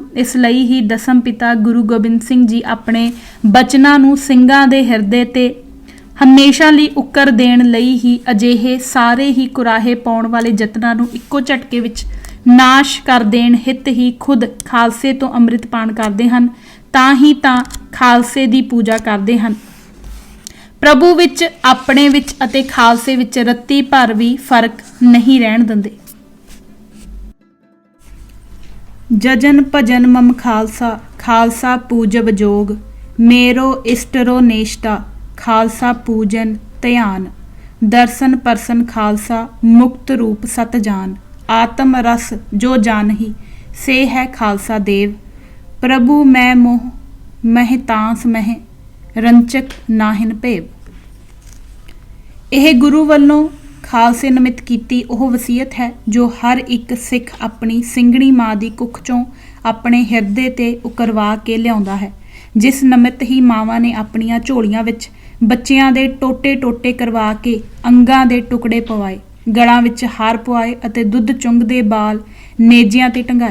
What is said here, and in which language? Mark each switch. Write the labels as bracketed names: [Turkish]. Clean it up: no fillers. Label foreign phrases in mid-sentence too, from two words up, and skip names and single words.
[Punjabi] ਇਸ ਲਈ ਹੀ ਦਸਮ ਪਿਤਾ ਗੁਰੂ ਗੋਬਿੰਦ ਸਿੰਘ ਜੀ ਆਪਣੇ ਬਚਨਾਂ ਨੂੰ ਸਿੰਘਾਂ ਦੇ ਹਿਰਦੇ ਤੇ ਹਮੇਸ਼ਾ ਲਈ ਉੱਕਰ ਦੇਣ ਲਈ ਹੀ ਅਜਿਹੇ ਸਾਰੇ ਹੀ ਕੁਰਾਹੇ ਪਾਉਣ ਵਾਲੇ ਯਤਨਾਂ ਨੂੰ ਇੱਕੋ ਝਟਕੇ ਵਿੱਚ ਨਾਸ਼ ਕਰ ਦੇਣ ਹਿੱਤ ਹੀ ਖੁਦ ਖਾਲਸੇ ਤੋਂ ਅੰਮ੍ਰਿਤ ਪਾਨ ਕਰਦੇ ਹਨ, ਤਾਂ ਹੀ ਤਾਂ ਖਾਲਸੇ ਦੀ ਪੂਜਾ ਕਰਦੇ ਹਨ। ਪ੍ਰਭੂ ਵਿੱਚ, ਆਪਣੇ ਵਿੱਚ ਅਤੇ ਖਾਲਸੇ ਵਿੱਚ ਰੱਤੀ ਭਰ ਵੀ ਫਰਕ ਨਹੀਂ ਰਹਿਣ ਦਿੰਦੇ। [Braj] जजन भजन मम खालसा, खालसा पूजब जोग, मेरो इष्टरो नेष्टा, खालसा पूजन ध्यान, दर्शन परसन खालसा, मुक्त रूप सत जान, आत्म रस जो जानही, से है खालसा देव, प्रभु मैं मोह मह तांस मह, रंचक नाहिन भेव। [Punjabi] ਇਹ ਗੁਰੂ ਵਾਲੋਂ ਖਾਲਸੇ ਨਿਮਿਤ ਕੀਤੀ ਉਹ ਵਸੀਅਤ ਹੈ ਜੋ ਹਰ ਇੱਕ ਸਿੱਖ ਆਪਣੀ ਸਿੰਘਣੀ ਮਾਂ ਦੀ ਕੁੱਖ ਚੋਂ ਆਪਣੇ ਹਿਰਦੇ ਤੇ ਉਕਰਵਾ ਕੇ ਲਿਆਉਂਦਾ ਹੈ, ਜਿਸ ਨਿਮਿਤ ਹੀ ਮਾਵਾਂ ਨੇ ਆਪਣੀਆਂ ਝੋਲੀਆਂ ਵਿੱਚ ਬੱਚਿਆਂ ਦੇ ਟੋਟੇ ਕਰਵਾ ਕੇ ਅੰਗਾਂ ਦੇ ਟੁਕੜੇ ਪਵਾਏ, ਗਲਾਂ ਵਿੱਚ ਹਾਰ ਪਵਾਏ ਅਤੇ ਦੁੱਧ ਚੁੰਘਦੇ ਬਾਲ ਨੇਜਿਆਂ ਤੇ ਟੰਗਾਏ।